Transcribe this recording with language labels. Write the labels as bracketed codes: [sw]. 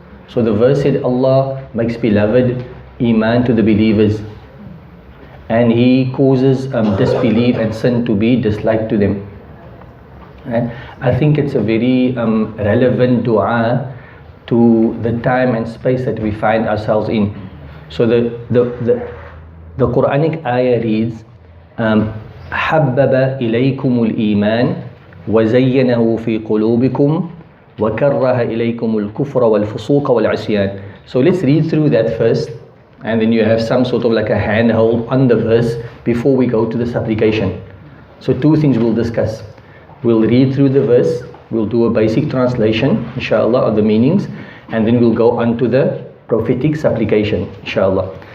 [en] So the verse said, Allah makes beloved iman to the believers, and He causes disbelief and sin to be disliked to them. And I think it's a very relevant dua to the time and space that we find ourselves in. So the Quranic ayah reads, [ar] حَبَّبَ إِلَيْكُمُ الْإِيمَانِ وَزَيَّنَهُ فِي قُلُوبِكُمْ وَكَرَّهَ إِلَيْكُمُ الْكُفْرَ وَالْفُسُوقَ وَالْعِصْيَانِ. [en] So let's read through that first, and then you have some sort of like a handhold on the verse before we go to the supplication. So two things we'll discuss. We'll read through the verse, we'll do a basic translation inshallah of the meanings, and then we'll go on to the prophetic supplication inshallah.